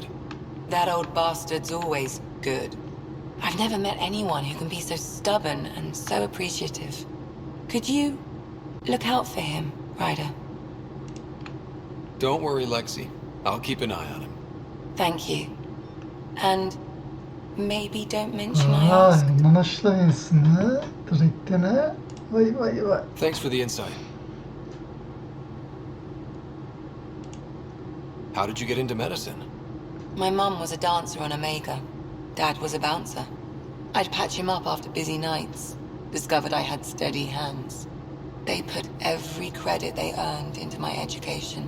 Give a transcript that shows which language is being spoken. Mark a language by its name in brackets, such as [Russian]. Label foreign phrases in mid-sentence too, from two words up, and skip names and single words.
[English] That old bastard's always good. I've never met anyone who can be so stubborn and so appreciative. Could you look out for him, Ryder? Don't worry, Lexi. I'll keep an eye on him. Thank you. And maybe don't mention I asked. [Turkish] Ondan aşlayasın ha? Direkten ha? Vay vay vay. [English] Thanks for the insight. How did you get into medicine? My mum was a dancer on Omega. Dad was a bouncer. I'd patch him up after busy nights. Discovered I had steady hands. They put every credit they earned into my education.